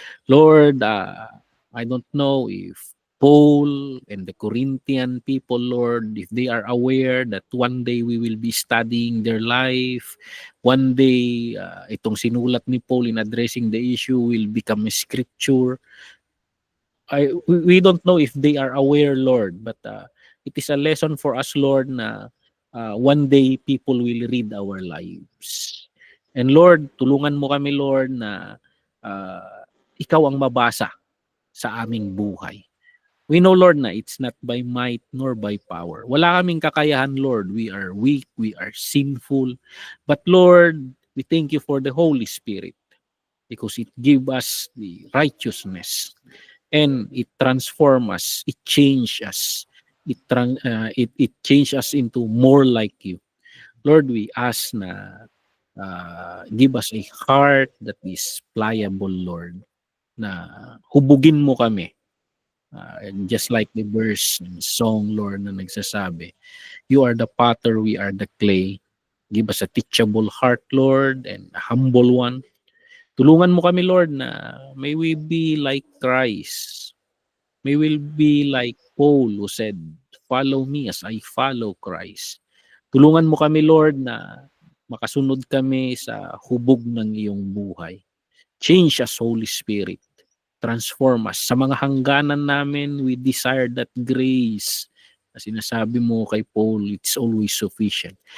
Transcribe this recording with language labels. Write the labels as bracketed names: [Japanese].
[English] Lord, I don't know if Paul and the Corinthian people, Lord, if they are aware that one day we will be studying their life, one day [Filipino] itong sinulat ni Paul [English] in addressing the issue will become a scripture. We don't know if they are aware, Lord, but it is a lesson for us, Lord, na one day people will read our lives. [Filipino] And Lord, tulungan mo kami, Lord, na ikaw ang mabasa sa aming buhay. [English] We know, Lord, na it's not by might nor by power. [Filipino] Wala kaming kakayahan, [English] Lord. We are weak, we are sinful. But Lord, we thank you for the Holy Spirit because it gives us the righteousness and it transforms us, it changes us, it changes us into more like you. Lord, we ask na give us a heart that is pliable, Lord, [Filipino] na hubugin mo kami. [English] And just like the verse and song, Lord, [Filipino] na nagsasabi, [English] you are the potter, we are the clay. Give us a teachable heart, Lord, and a humble one. [Filipino] Tulungan mo kami, Lord, na [English] may we be like Christ. May we be like Paul who said, follow me as I follow Christ. [Filipino] Tulungan mo kami, Lord, na makasunod kami sa hubog ng iyong buhay. [English] Change us, Holy Spirit. Transform us. [Filipino] Sa mga hangganan namin, [English] we desire that grace [Filipino] na sinasabi mo kay Paul, [English] it's always sufficient.